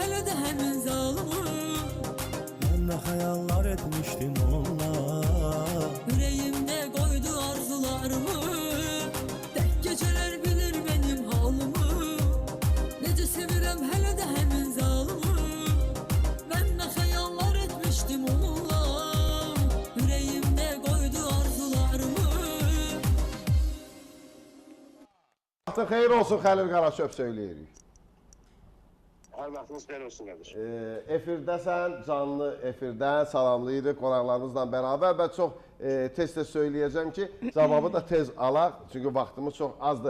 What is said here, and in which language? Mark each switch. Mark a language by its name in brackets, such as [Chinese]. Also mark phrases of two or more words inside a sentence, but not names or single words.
[Azerbaijani] de həmin zalımı. Mən nə xəyallar etmişdim onunla. [Turkish] Yüreğimde koydu arzularımı. Tek geceler bilir benim halımı. [Azerbaijani] Nece sevirem hele de həmin zalımı. [Turkish] Ben ne hayallar etmiştim onunla. Yüreğimde koydu arzularımı. [Azerbaijani] Vaxtın xeyir olsun Xəlil Qaraçöp söyləyirik. Hər vaxtınız xeyir olsun qardaş. Efirdəsən, canlı efirdən salamlayırıq qonaqlarımızla bərabər və çox tez-tez söyləyəcəm ki, cavabı da tez alaq, çünki vaxtımız çox azdır.